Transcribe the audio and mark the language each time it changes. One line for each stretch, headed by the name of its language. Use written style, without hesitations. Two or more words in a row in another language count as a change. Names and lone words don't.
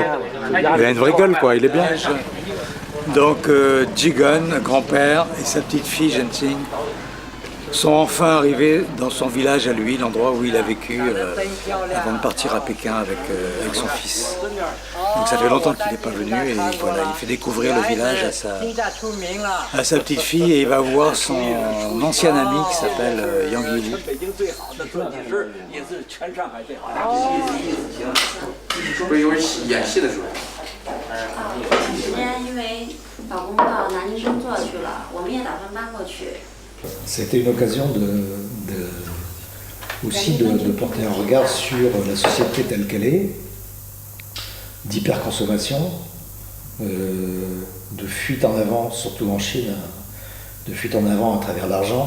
French: Il a une vraie gueule, quoi, il est bien. Donc, Djugun, grand-père, et sa petite fille, Jensing, sont enfin arrivés dans son village à lui, l'endroit où il a vécu avant de partir à Pékin avec son fils. Donc ça fait longtemps qu'il n'est pas venu et voilà, il fait découvrir le village à sa petite fille et il va voir son ancien ami qui s'appelle Yang Yili.
Chinese: 不是因为演戏的时候。时间因为老公到南京工作去了，我们也打算搬过去。
French: C'était une occasion aussi de porter un regard sur la société telle qu'elle est, d'hyperconsommation, de fuite en avant, surtout en Chine, fuite en avant à travers l'argent.